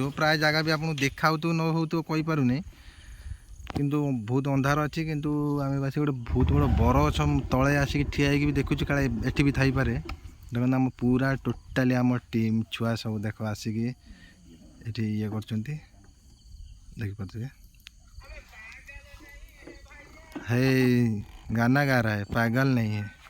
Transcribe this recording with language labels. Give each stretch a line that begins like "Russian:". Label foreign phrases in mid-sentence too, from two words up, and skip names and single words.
Odia: ପ୍ରାୟ ଜାଗା ବି ଆପଣଙ୍କୁ ଦେଖାଉଥିବ ନ ହେଉଥିବ କହିପାରୁନି, କିନ୍ତୁ ବହୁତ ଅନ୍ଧାର ଅଛି। କିନ୍ତୁ ଆମେ ବାସି ଗୋଟେ ବହୁତ ବଡ଼ ବରଗଛ ତଳେ ଆସିକି ଠିଆ ହେଇକି ବି ଦେଖୁଛୁ, କାଳେ ଏଠି ବି ଥାଇପାରେ। ଦେଖନ୍ତୁ ଆମ ପୁରା ଟୋଟାଲି ଆମ ଟିମ୍ ଛୁଆ ସବୁ ଦେଖ ଆସିକି ଏଠି ଇଏ କରୁଛନ୍ତି, ଦେଖିପାରୁଥିବେ।
Hindi: है गाना गा रहा है, पागल नहीं है।